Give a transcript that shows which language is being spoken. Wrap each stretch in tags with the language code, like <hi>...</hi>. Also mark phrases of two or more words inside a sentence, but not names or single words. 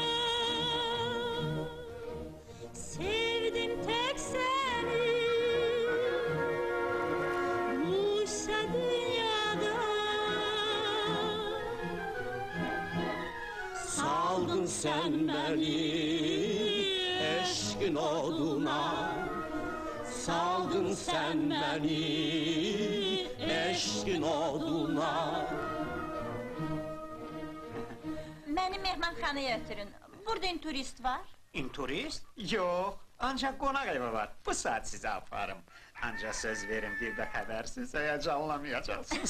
<tr>Sevdim tek seni Musa dünyada. Saldın sen beni eşkin oduna Saldın sen beni eşkin oduna</tr> <az>Məni mehmanxanaya ötürün. Burada turist var. İnturist? Yox, ancaq qonaq evi var. Bu saat sizi aparım. Ancaq söz verin, bir də xəbərsiz həyəcanlamayacaqsınız.</az>